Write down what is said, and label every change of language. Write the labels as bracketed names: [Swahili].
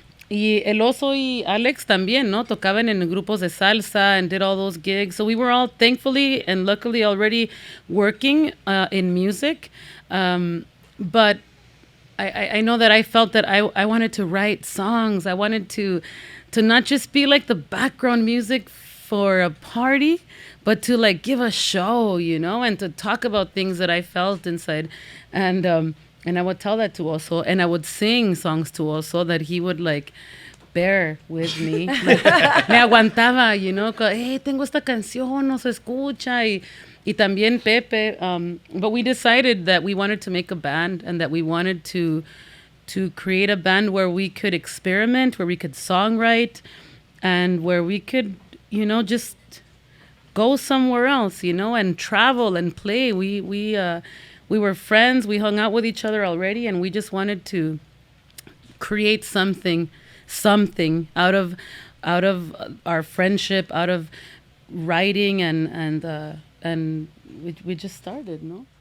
[Spanish] Y El Oso y Alex también, ¿no? Tocaban en grupos de salsa [English] and did all those gigs. So we were all thankfully and luckily already working in music. But I know that I felt that I wanted to write songs. I wanted to not just be like the background music for a party, but to like give a show, and to talk about things that I felt inside. And I would tell that to Oso, and I would sing songs to Oso that he would like bear with me. [Spanish] Like, me aguantaba, hey, tengo esta canción, no se escucha, y también Pepe. [English] But we decided that we wanted to make a band and that we wanted to create a band where we could experiment, where we could songwrite, and where we could, just go somewhere else, and travel and play. We were friends. We hung out with each other already, and we just wanted to create something out of our friendship, out of writing, and we just started, no?